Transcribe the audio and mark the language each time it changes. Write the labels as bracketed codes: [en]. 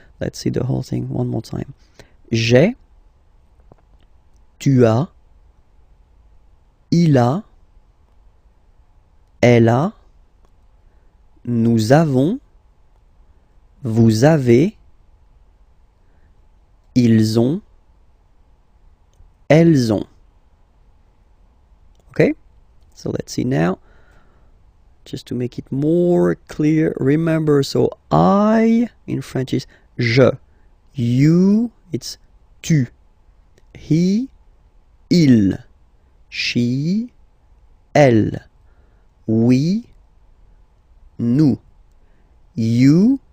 [en] Let's see the whole thing one more time. [fr] J'ai, tu as, il a, elle a, nous avons, vous avez, ils ont, elles ont. [en] Okay, so let's see now, just to make it more clear. Remember, so I in French is je, you it's tu, he, il, she, elle, we, nous, you.